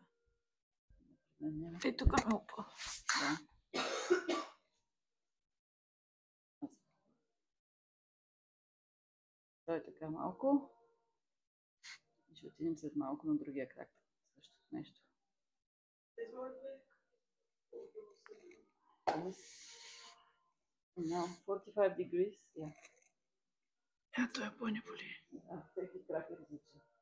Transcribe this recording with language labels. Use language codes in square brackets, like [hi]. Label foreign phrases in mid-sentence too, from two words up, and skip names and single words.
[bg] Няма. И тук ме опъва. Да. Той е така малко. И ще отидем след малко на другия крак. Същото нещо. [en] Now, 45 degrees. Yeah. [bg] Ето е по-не боли. Всеки крак е различен.